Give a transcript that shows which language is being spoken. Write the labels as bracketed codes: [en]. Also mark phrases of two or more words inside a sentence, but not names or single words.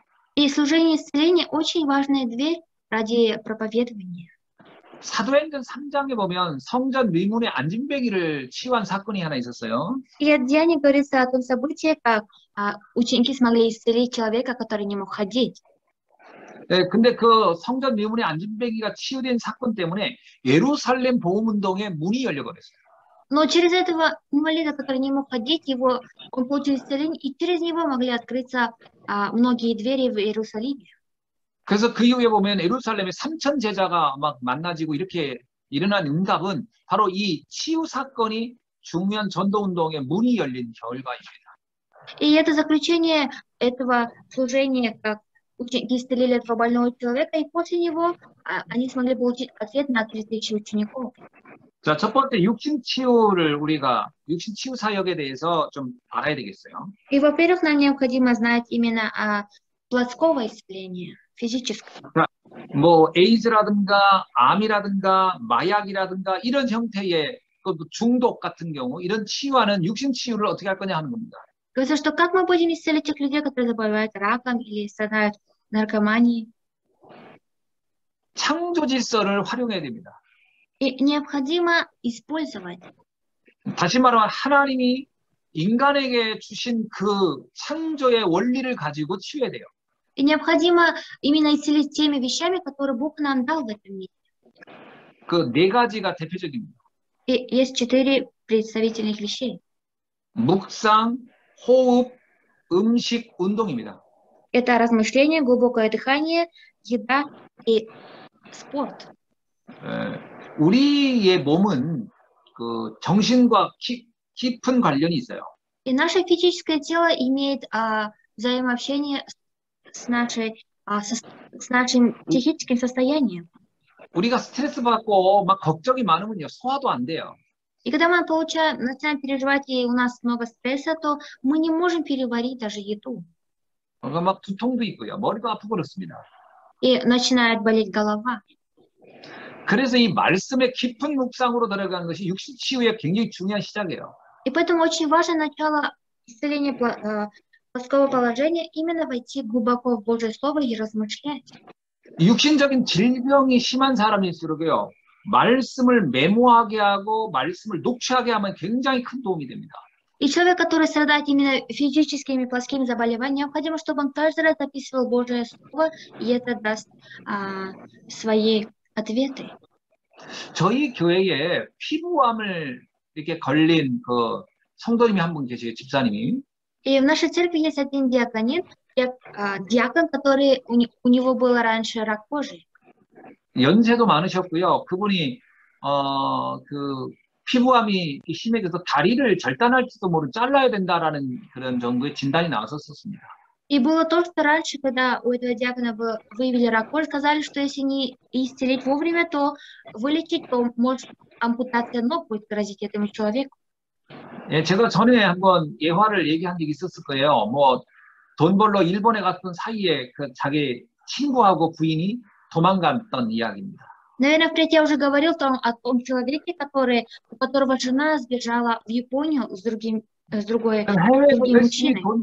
[ru] И служение исцеления очень важная дверь ради проповедования. [ko] 사도행전 3장에 보면 성전 미문의 안진뱅이를 치유한 사건이 하나 있었어요. [ru] И от Деяний говорится о том событии, как ученики смогли исцелить человека, который не мог ходить. [ko] 네, 근데 그 성전 미문의 안진뱅이가 치유된 사건 때문에 예루살렘 보험운동의 문이 열려버렸어요. [ru] Но через этого инвалида, который не мог ходить, он получил исцеление, и через него могли открыться многие двери в Иерусалиме. [ko] 그래서 그 이후에 보면 예루살렘에 3천 제자가 막 만나지고 이렇게 일어난 응답은 바로 이 치유 사건이 중요한 전도 운동의 문이 열린 결과입니다. [ru] И это заключение этого служения, как ученики исцелили этого больного человека, и после него они смогли получить ответ на 3000 учеников. [ko] 자, 첫 번째 육신 치유 사역에 대해서 좀 알아야 되겠어요. [ru] И, во-первых, нам необходимо знать именно о плотского исцелении, физического. [ko] 자, 뭐 에이즈라든가 암이라든가 마약이라든가 이런 형태의 그 중독 같은 경우 이런 치유하는 육신 치유를 어떻게 할 거냐 하는 겁니다. [ru] Говорится, что как мы будем исцелить тех людей, которые заболевают раком или страдают наркоманией? [ko] 창조 질서를 활용해야 됩니다. [ru] И необходимо использовать. [ko] 다시 말하면 하나님이 인간에게 주신 그 창조의 원리를 가지고 치유해야 돼요. [ru] И необходимо именно исцелить теми вещами, которые Бог нам дал в этом мире. [ko] 그 네 가지가 대표적입니다. [ru] И есть 4 представительных вещей. [ko] 묵상, 호흡, 음식, 운동입니다. [ru] Это размышление, глубокое дыхание, еда и спорт. [ko] 우리의 몸은 그 정신과 깊은 관련이 있어요. [ru] И наше физическое тело имеет взаимообщение с нашим психическим состоянием. [ko] 우리가 스트레스 받고 막 걱정이 많으면요, 소화도 안 돼요. [ru] И когда мы начинаем переживать, и у нас много стресса, то мы не можем переварить даже еду. [ko] 그러니까 막 두통도 있고요, 머리도 아프고 그렇습니다. [ru] И начинает болеть голова. [ko] 그래서 이 말씀의 깊은 묵상으로 들어가는 것이 육신 치유의 굉장히 중요한 시작이에요. [ru] И поэтому очень важно начало исцеления плоского положения именно войти глубоко в Божье Слово и размышлять. [ko] 육신적인 질병이 심한 사람일수록요, 말씀을 메모하게 하고 말씀을 녹취하게 하면 굉장히 큰 도움이 됩니다. [ru] И человек, который страдает именно физическими плоскими заболеваниями, необходимо, чтобы он каждый раз записывал Божье Слово, и это даст свои ответы. [ko] 저희 교회에 피부암을 이렇게 걸린 그 성도님이 한 분 계세요, 집사님이. [ru] И в нашей церкви есть один диакон, который у него был раньше рак кожи. [ko] 연세도 많으셨고요. 그분이 그 피부암이 심해져서 다리를 절단할지도 모르고 잘라야 된다라는 그런 정도의 진단이 나왔었습니다. [ru] И было то, что раньше, когда у этого диакона выявили рак кожи, сказали, что если не исцелить вовремя, то вылечить, то может ампутация ног будет грозить этому человеку. [ko] 예, 제가 전에 한번 예화를 얘기한 적이 있었을 거예요. 뭐 돈 벌러 일본에 갔던 사이에 그 자기 친구하고 부인이 도망갔던 이야기입니다. [ru] Наверное, впредь я уже говорил о том человеке, у которого жена сбежала в Японию с другим мужчиной.